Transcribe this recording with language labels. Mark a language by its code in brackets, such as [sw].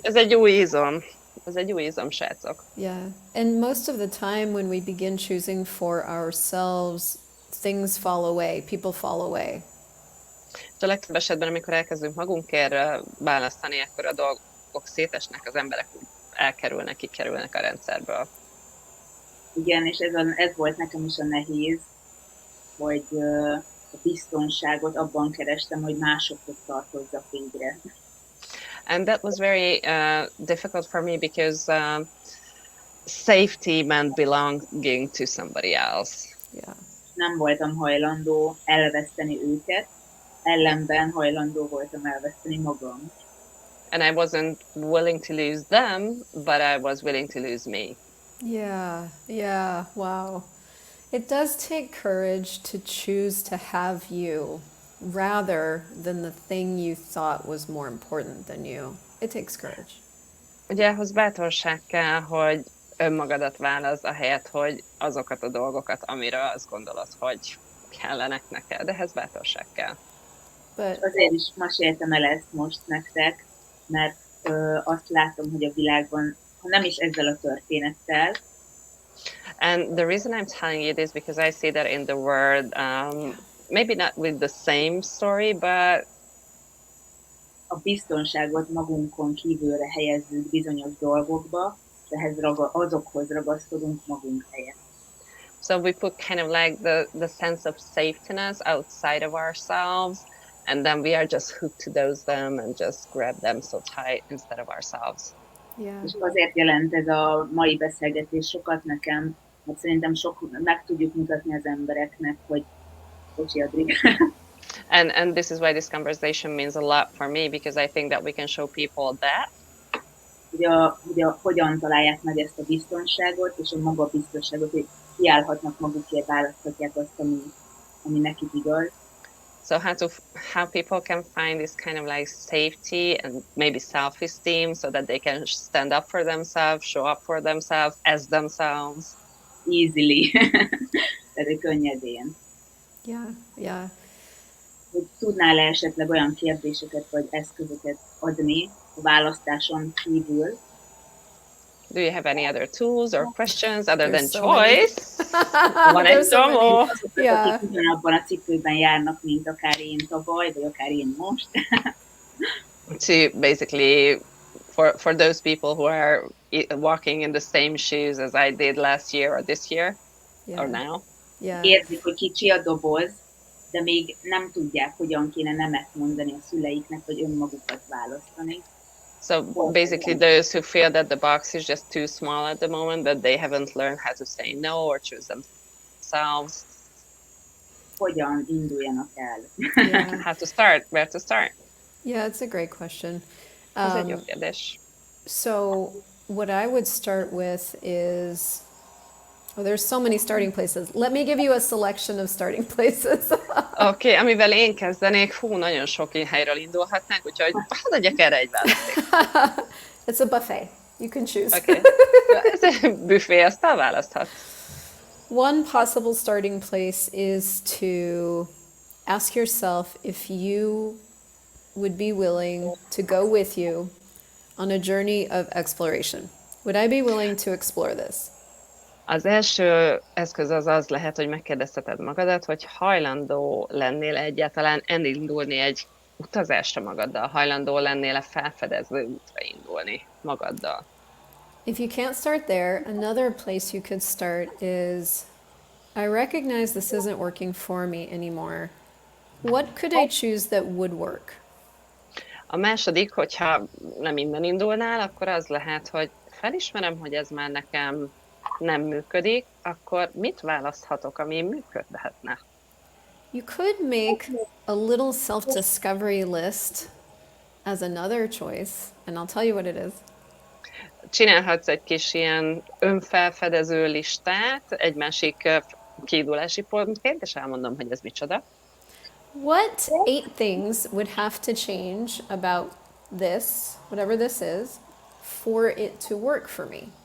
[hu] Ez egy új izom. Ez egy új izom, srácok. [en] Yeah. And most of the time when we begin choosing for ourselves, things fall away, people fall away. [hu] És a legtöbb esetben, amikor elkezdünk magunkért választani, akkor a dolgok szétesnek, az emberek elkerülnek, kikerülnek a rendszerből. Igen, és ez volt nekem is a nehéz, hogy a biztonságot abban kerestem, hogy másokhoz tartozzak végre. [en] And that was very difficult for me because safety meant belonging to somebody else. Yeah. [hu] Nem voltam hajlandó elveszteni őket, ellenben hajlandó voltam elveszteni magam. [en] And I wasn't willing to lose them, but I was willing to lose me. Yeah, wow. It does take courage to choose to have you rather than the thing you thought was more important than you. It takes courage. [hu] Ugye ahhoz bátorság kell, hogy önmagadat válasz, ahelyett, hogy azokat a dolgokat, amire azt gondolod, hogy kellenek neked. Ehhez bátorság kell. [en] But [hu] Azért is meséltem el ezt most nektek, mert azt látom, hogy a világban, ha nem is ezzel a történettel, [en] And the reason I'm telling you this because I see that in the world, maybe not with the same story, but [hu] a biztonságot magunkon kívülre helyezzük bizonyos dolgokba, és ehhez azokhoz ragaszkodunk magunk helyett. [en] so we put kind of like the sense of safetyness outside of ourselves, and then we are just hooked to them and just grab them so tight instead of ourselves. yeah. [hu] És azért jelent ez a mai beszélgetés sokat nekem, mert szerintem meg tudjuk mutatni az embereknek, hogy bocsi, Adri. [en] And this is why this conversation means a lot for me, because I think that we can show people that [hu] Ugye hogyan találják meg ezt a biztonságot, és a magabiztosságot, hogy kiállhatnak magukért, választhatják azt, ami nekik igaz. [en] So how people can find this kind of like safety and maybe self-esteem so that they can stand up for themselves, show up for themselves, as themselves. Easily. [hu] Tehát könnyedén. [en] Yeah. [hu] Hogy tudnál-e esetleg olyan kérdéseket vagy eszközöket adni a választáson kívül? [en] Do you have any other tools or questions other There's than so many. choice? [hu] Van egy [en] There's so many. [hu] csomó. [en] Yeah. [hu] Akik ugyanabban a cipőben járnak, mint akár én tavaly, vagy akár én most. [en] To basically, for those people who are walking in the same shoes as I did last year or this year or now. Yeah. [hu] Érzik, hogy kicsi a doboz, de még nem tudják, hogyan kéne nemet mondani a szüleiknek, vagy önmagukat választani. [en] So basically those who feel that the box is just too small at the moment, but they haven't learned how to say no or choose themselves. [hu] Hogyan induljanak el? [en] Yeah. How to start, where to start. Yeah, it's a great question. [hu] Ez egy jó kérdés. [en] So what I would start with is, there's so many starting places. Let me give you a selection of starting places. [hu] Oké, amivel én kezdenék, nagyon sok helyről indulhatnánk, úgyhogy hadd adjak erre egy választ. [en] It's a buffet. You can choose. [hu] Oké. Ez egy büfé, azt elválaszthatsz. [en] One possible starting place is to ask yourself if you would be willing to go with you on a journey of exploration. Would I be willing to explore this? [hu] Az első eszköz az lehet, hogy megkérdezteted magadat, hogy hajlandó lennél egyáltalán elindulni egy utazásra magaddal, hajlandó lennél felfedező útra indulni magaddal. [en] If you can't start there, another place you could start is, I recognize this isn't working for me anymore. What could I choose that would work? [hu] A második, hogyha nem innen indulnál, akkor az lehet, hogy felismerem, hogy ez már nekem nem működik, akkor mit választhatok, ami működhetne? [en] You could make a little self-discovery list as another choice, and I'll tell you what it is. [hu] Csinálhatsz egy kis ilyen önfelfedező listát, egy másik kiindulási pontként, és elmondom, hogy ez micsoda. [en] What 8 things would have to change about this, whatever this is, for it to work for me?